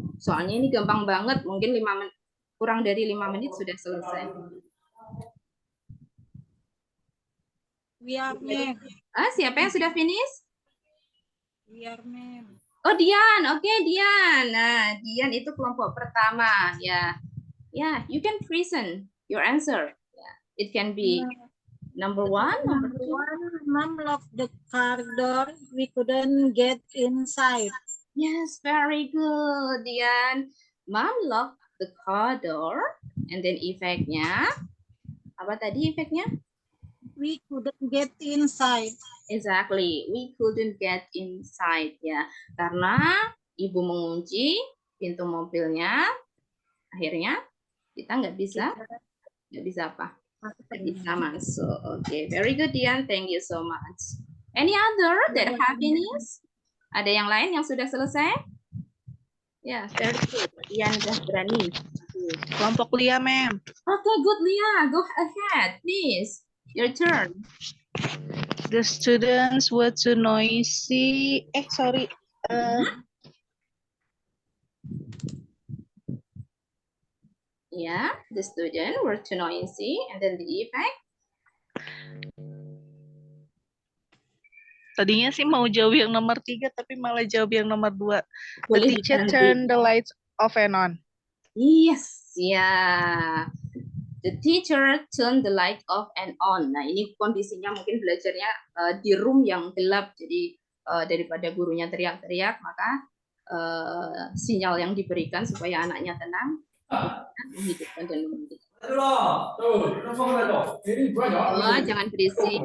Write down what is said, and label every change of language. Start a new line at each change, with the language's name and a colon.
Indonesian: Soalnya ini gampang banget, mungkin 5 menit, kurang dari 5 menit sudah selesai.
English: We are ma'am.
Indonesian: Siapa yang sudah finish?
English: We are ma'am.
Indonesian: Oh, Dian. Oke, Dian. Nah, Dian itu kelompok pertama, ya.
English: Ya, you can present your answer. Yeah. It can be number 1, number 2. Mom locked the car door. We couldn't get inside. Yes, very good, Dian. Mom locked the car door, and then efeknya,
Indonesian: apa tadi efeknya?
English: We couldn't get inside. Exactly, we couldn't get inside, ya.
Indonesian: Karena ibu mengunci pintu mobilnya, akhirnya kita nggak bisa apa? Nggak bisa masuk.
English: Oke, very good, Dian. Thank you so much. Any other that have finished?
Indonesian: Ada yang lain yang sudah selesai? Ya,
English: very good.
Indonesian: Dian udah berani. Kelompok Lia, Mem.
English: Okay, good, Lia. Go ahead, please. Your turn. The students were too noisy. Sorry. Yeah, the student were too noisy, and then the effect.
Indonesian: Tadinya sih mau jawab yang nomor 3, tapi malah jawab yang nomor 2.
English: The
Indonesian: Boleh
English: teacher
Indonesian: diganti.
English: turned the lights off and on. Yes, yeah. The teacher turned the light off and on.
Indonesian: Nah, ini kondisinya mungkin belajarnya di room yang gelap. Jadi daripada gurunya teriak-teriak, maka sinyal yang diberikan supaya anaknya tenang, menghidupkan dan menghidupkan. Oh, jangan berisik.